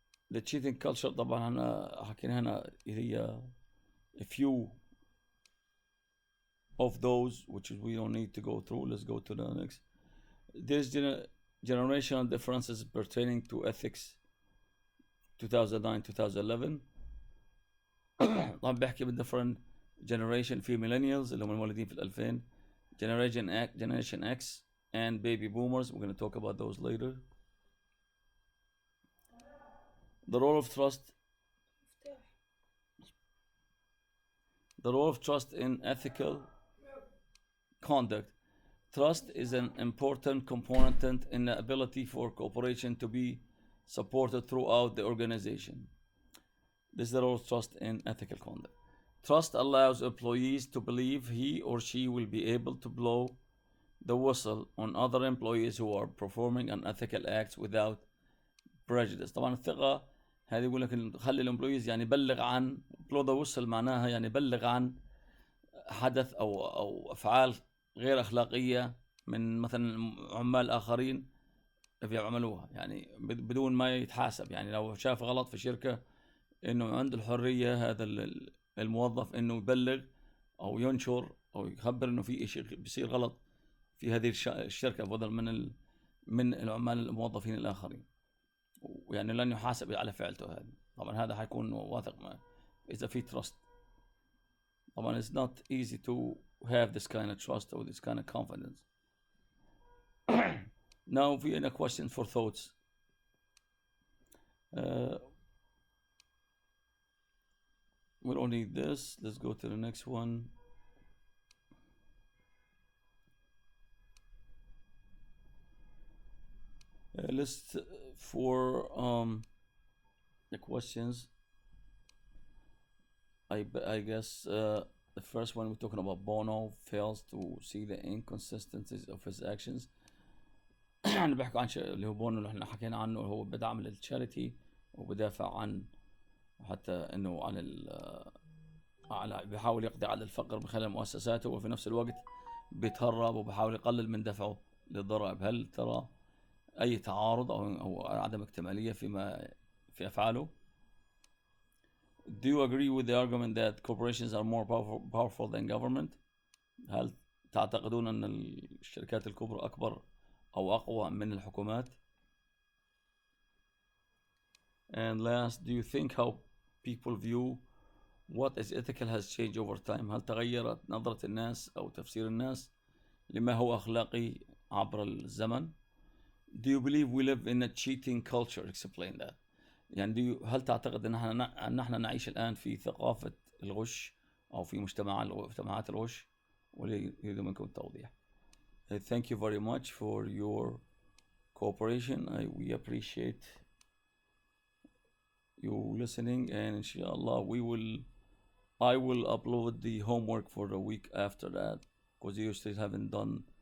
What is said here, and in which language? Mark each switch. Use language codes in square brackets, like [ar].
[en] the cheating culture [ar] طبعا هنا حكينا هنا هي [en] a few of those which we don't need to go through. Let's go to the next. There's generational differences pertaining to ethics 2009-2011. [ar] طبعا بحكي بال [en] different generation. [ar] في [en] millennials [ar] اللي هم المولودين في [en] 2000, generation X and baby boomers. We're going to talk about those later. The role of trust in ethical conduct. Trust is an important component in the ability for cooperation to be supported throughout the organization. This is the role of trust in ethical conduct. Trust allows employees to believe he or she will be able to blow the whistle on other employees who are performing unethical acts without prejudice. [ar] طبعا الثقة هذه يقول لك خلي الامبلويز بلغ عن [en] blow the whistle، [ar] معناها بلغ عن حدث أو أفعال غير أخلاقية من مثلا عمال آخرين بيعملوها يعني بدون ما يتحاسب. يعني لو شاف غلط في شركة، انه عنده الحرية هذا الموظف انه يبلغ او ينشر او يخبر انه في شيء بيصير غلط في هذه الشركة، بدل من العمال الموظفين الاخرين، ويعني لن يحاسب على فعلته هذه. طبعا هذا حيكون واثق ما اذا في trust. طبعا [en] it's not easy to have this kind of trust or this kind of confidence. Now [ar] في [en] a question for thoughts. We don't need this. Let's go to the next one. List for the questions. I guess the first one we're talking about, Bono fails to see the inconsistencies of his actions. [ar] احنا بحكي عن اللي هو بونو اللي احنا حكينا عنه، هو بدعم للتشاريتي وبدافع عن حتى انه على بيحاول يقضي على الفقر من خلال مؤسساته، وفي نفس الوقت بيتهرب وبيحاول يقلل من دفعه للضرائب. هل ترى اي تعارض او عدم اكتمالية في افعاله؟ [en] Do you agree with the argument that corporations are more powerful than government? [ar] هل تعتقدون ان الشركات الكبرى اكبر او اقوى من الحكومات؟ [en] And last, do you think how people view what is ethical has changed over time? [ar] هل تغيرت نظرة الناس او تفسير الناس لما هو اخلاقي عبر الزمن؟ [en] Do you believe we live in a cheating culture? Explain that. [ar] يعني هل تعتقد ان احنا نعيش الان في ثقافة الغش او في مجتمعات الغش؟ ويريد منكم التوضيح. [en] Thank you very much for your cooperation. We appreciate you listening, and inshallah I will upload the homework for the week after that, because you still haven't done.